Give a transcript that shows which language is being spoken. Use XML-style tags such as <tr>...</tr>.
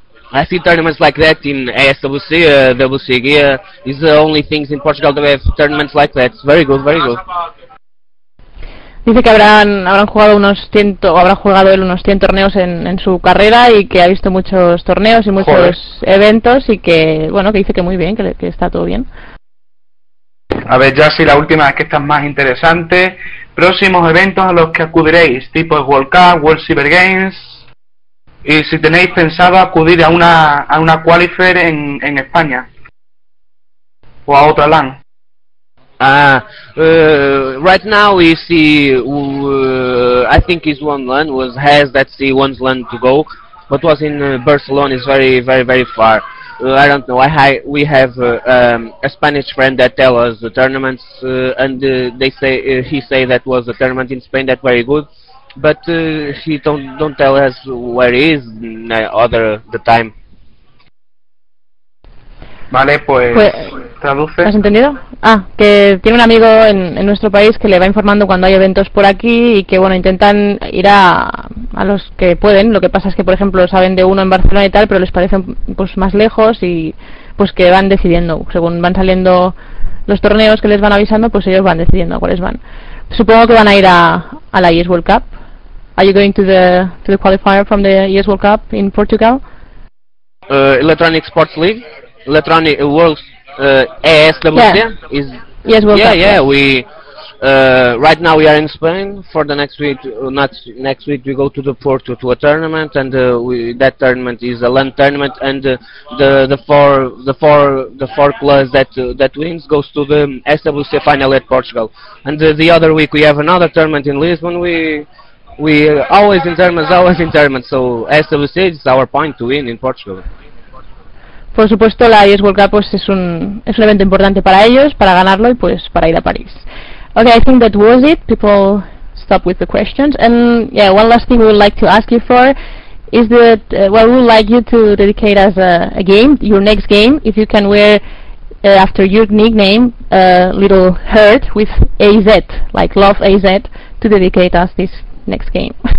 <en>I see tournaments like that in ASWC, WCG, is the only things in Portugal that have tournaments like that. It's very good, very good.</en> <es>Dice que habrá jugado unos 100 torneos en su carrera y que ha visto muchos torneos y muchos eventos y que, bueno, que dice que muy bien, que está todo bien. A ver, ya si la última es que está más interesante. Próximos eventos a los que acudiréis, tipo World Cup, World Cyber Games... ¿Y si tenéis pensado acudir a una qualifier en España? ¿O a otra LAN?</es> <en>Right now we see... I think it's one LAN, was has that see one LAN to go. But was in Barcelona, is very, very, very far. I don't know, we have a Spanish friend that tell us the tournaments, and they say he say that was a tournament in Spain that very good. But he don't tell us where he is other the time.</en> <es>Vale, pues traduce. ¿Has entendido? Ah, que tiene un amigo en nuestro país que le va informando cuando hay eventos por aquí y que bueno, intentan ir a los que pueden. Lo que pasa es que, por ejemplo, saben de uno en Barcelona y tal, pero les parece pues más lejos y pues que van decidiendo, según van saliendo los torneos que les van avisando, pues ellos van decidiendo cuáles van. Supongo que van a ir a la ES World Cup.</es> <en>Are you going to the qualifier from the ES World Cup in Portugal? Electronic Sports League, Electronic World ES Valencia. Yeah. ES World Cup. Yeah, yeah. Right now we are in Spain. For the next week, next week we go to the Porto to a tournament, and that tournament is a LAN tournament, and the four players that wins goes to the SWC final at Portugal. And the other week we have another tournament in Lisbon. We always in tournaments. So SWC is our point to win in Portugal.</en> <es>Por supuesto, la ES World Cup pues es un evento importante para ellos, para ganarlo y pues para ir a París.</es> <en>Okay, I think that was it. People stop with the questions. And yeah, one last thing we would like to ask you for is that, we would like you to dedicate us a game, your next game, if you can wear, after your nickname, a little heart with AZ, like love AZ, to dedicate us this next game.</en>